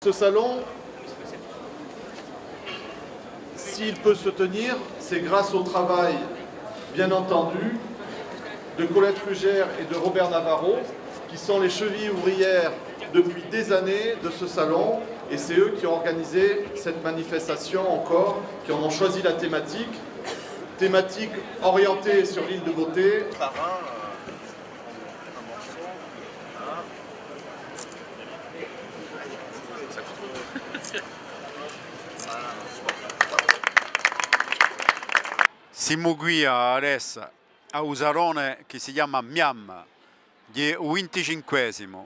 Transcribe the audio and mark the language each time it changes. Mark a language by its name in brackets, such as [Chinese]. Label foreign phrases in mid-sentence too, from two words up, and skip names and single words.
[French] Ce salon, s'il peut se tenir, c'est grâce au travail, bien entendu, de Colette Rugère et de Robert Navarro, qui sont les chevilles ouvrières depuis des années de ce salon, et c'est eux qui ont organisé cette manifestation encore, qui en ont choisi la thématique orientée sur l'île de Beauté. [Italian] Siamo qui adesso a un salone che si chiama Miam, di 25esimo.